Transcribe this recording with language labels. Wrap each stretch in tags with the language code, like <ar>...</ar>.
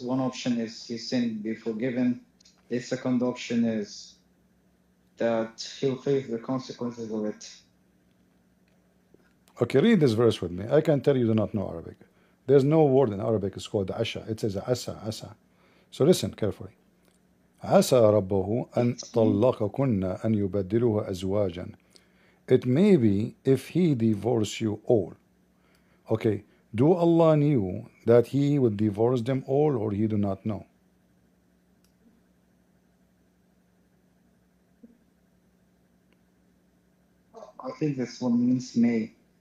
<en>One option is his sin be forgiven. The second option is that he'll face the consequences of it. Okay, read this verse with me. I can tell you do not know Arabic. There's no word in Arabic is called asha. It says asa, asa. So listen carefully.</en> <ar>عسى ربه أن طلقكن أن يبدله أزواجا.</ar> <en>It may be if he divorce you all. Okay, do Allah knew that he would divorce them all, or he do not know? I think this one means may.</en>